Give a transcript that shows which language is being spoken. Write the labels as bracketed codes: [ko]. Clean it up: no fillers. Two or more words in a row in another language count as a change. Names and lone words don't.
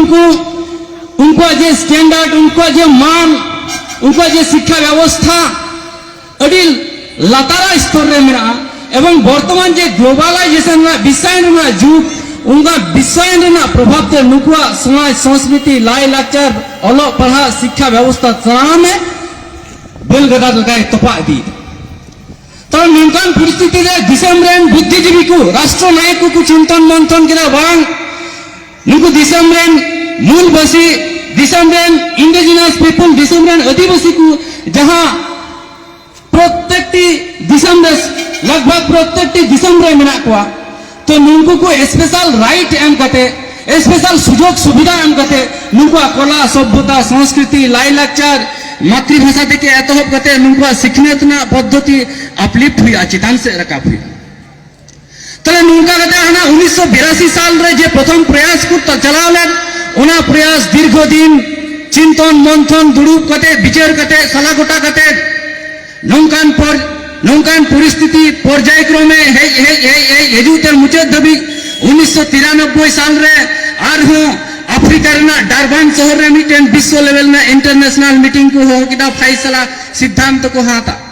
[hoc] को उनको जे स्टैंडर्ड उनको जे मान उनको जे शिक्षा व्यवस्था अड़ी लतारा स्तर रे मेरा एवं वर्तमान जे ग्लोबलाइजेशन ना विश्वायन ना जुग उनका विश्वायन ना प्रभाव ते नुकुआ समाज संस्कृति लाई लाचार अलो पढ़ा शिक्षा व्यवस्था चला में बेलगदा लगाए तपा दी तो निम्न परिस्थिति रे दिसम रेन बुद्धिजीवी को राष्ट्र नायक को चिंतन मंथन किया बांग नुकु दिसम रेन मूलवासी दिसम रेन [en] indigenous people [hoc] दिसम रेन आदिवासी को जहां प्रत्येक दिसम रे लगभग प्रत्येक दिसम रे मेना को तो नुकु को [en] special right [hoc] एम कते स्पेशल सुजोग सुविधा एम कते नुकु कला सभ्यता संस्कृति लाई लाचार मातृभाषा देके एतहब कते नुकु सिखनेत ना पद्धति अपलिफ्ट हुई चितान से रकाब हुई तले नुका कते हना 1982 साल रे जे प्रथम प्रयास को चलावलेन ओना प्रयास दीर्घ दिन चिंतन मंथन दुड़ुब कते विचार कते सलागोटा कते नौकान परिस्थिति पर्यायक्रमे हेजुतर मुचाद दबी 1993 साल रे आर हो अफ्रीका रेना डारबान शहर रे मिटेन विश्व लेवल ना [en] international meeting [hoc] को हो किदा फैसला सिद्धांत को हाता